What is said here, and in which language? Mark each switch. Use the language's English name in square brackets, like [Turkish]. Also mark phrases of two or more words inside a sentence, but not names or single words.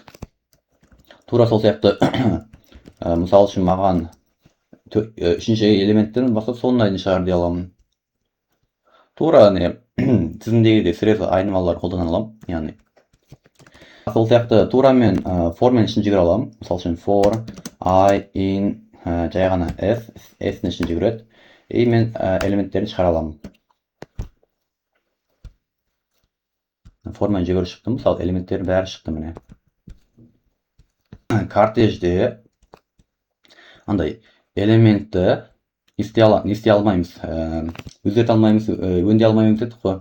[Kazakh] Тура сол сияқты, мысалы үшін маған 3-ші элементтен бастап соңына дейін шығар дей аламын. Тура тізімдегі срез айнымалылар қолдана аламын. Яғни сол сияқты тура мен for мен ішін жүгіре аламын. Мысалы үшін [English] for I in [Kazakh] жай ғана S-ін ішін жүгіреді. И мен элементтерін шығара аламын. For мен жүгіріп шықтым. Мысалы элементтерін бәрі шықты міне. Кортежде андай элементті не істей алмаймыз, өзгерте алмаймыз, өңдей алмаймыз дедік қой.